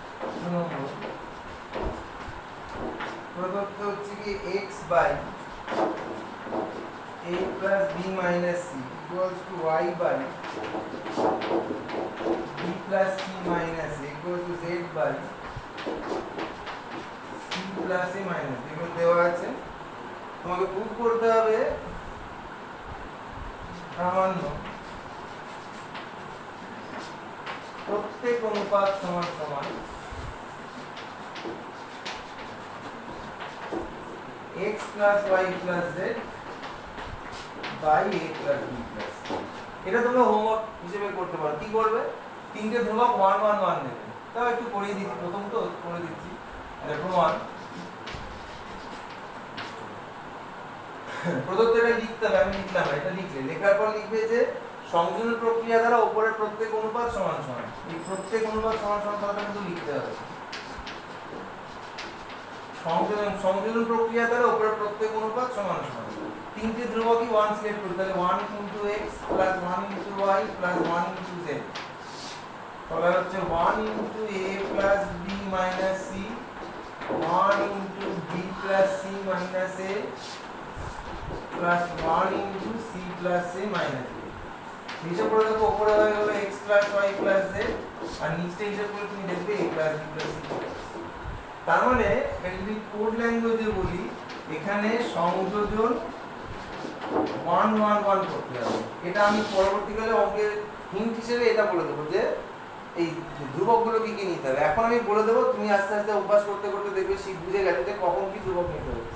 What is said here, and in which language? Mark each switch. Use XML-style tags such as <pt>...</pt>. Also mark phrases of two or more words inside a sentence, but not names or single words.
<bn>প্রদত্ত হচ্ছে কি x বাই a প্লাস b মাইনাস c</bn> <en>equals to</en> <bn>y বাই b প্লাস c মাইনাস a</bn> <en>equals to</en> <bn>z বাই c প্লাস a মাইনাস এগুলো দেওয়া আছে। তোমাকে প্রুভ করতে হবে সামান্য প্রত্যেক অনুপাত সমান সমান</bn> <en>x plus y plus z by a plus b plus c।</en> <bn>এটা তোমরা হোমওয়ার্ক হিসেবে করতে পারো। কি করবে? তিনটে ধ্রুবক 1 1 1 নেবে। তাও একটু করিয়ে দিচ্ছি, প্রথম তো করে দিচ্ছি। প্রমাণ প্রদত্ত এটা লিখতে হবে, আমি লিখলাম না, এটা লিখলে লেখার পর লিখবে যে সংযোজন প্রক্রিয়া দ্বারা উপরের প্রত্যেক অনুপাত সমান সমান। এই প্রত্যেক অনুপাত সমান সমান কথাটা কিন্তু লিখতে হবে। সংযোজন প্রক্রিয়া দ্বারা উপরের প্রত্যেক অনুপাত সমান সমান। তিনটে ধ্রুবকই 1 সিলেক্ট করি, তাহলে 1 * x + 1 * y + 1 * z। তাহলে হচ্ছে 1 * a + b - c 1 * b + c - a</bn> <en>plus 1 into c plus a minus a।</en> <bn>নিচে পড়ে দেখো উপরে হয়ে গেল</bn> <en>x plus y plus z</en> <bn>আর নিচে হিসাব করে তুমি দেখবে</bn> <en>a plus b plus c।</en> <bn>তার মানে যদি</bn> <en>code languageে</en> <bn>বলি এখানে সংযোজন 1 1 1 করতে হবে। এটা আমি পরবর্তীকালে অঙ্কের হিন্ট হিসেবে এটা বলে দেবো যে এই ধ্রুবকগুলো কি কি নিতে হবে। এখন আমি বলে দেবো, তুমি আস্তে আস্তে অভ্যাস করতে করতে দেখবে শিখ বুঝে গেছে যে কখন কি ধ্রুবক নিতে হচ্ছে।</bn>